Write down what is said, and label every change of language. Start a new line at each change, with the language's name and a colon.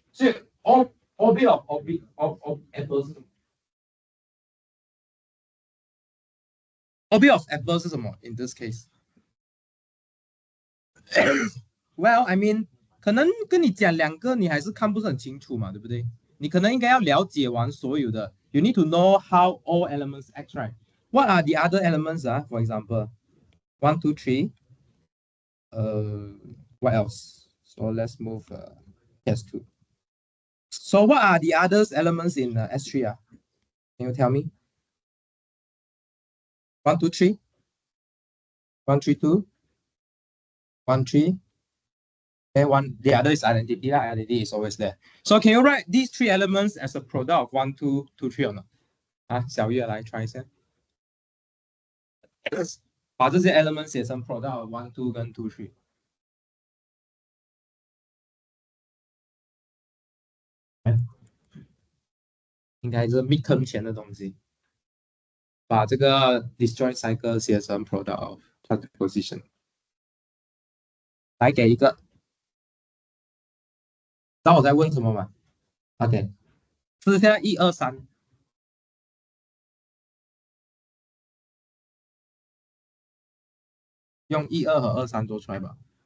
Chinese: 所以
English: orbit of apple
Chinese: 是什么 ？orbit of apple 是什么 ？
English: In this case， well, I mean，
Chinese: 可能跟你讲两个，你还是看不是很清楚嘛，对不对？你可能应该要了解完所有的。
English: You need to know how all elements act, right? What are the other elements? For example, 1, 2, 3. What else? So let's move S2. So what are the other elements in S3? Can you tell me? 1, 2, 3. 1, 3, 2. 1, 3. Okay, the other is identity. Identity is always there. So can you write these three elements as a product of 1, 2, 2, 3 or not?
Chinese: 小月来 try 一下。把这些 elements 写成 product of 1, 2跟2, 3。应该是 midterm 前的东西。把这个 disjoint cycle 写成
English: product of transposition。
Chinese: 来给一个。知道我在问什么吗 ？OK， 是现在1、2、3。用1、2和2、3做出来吧。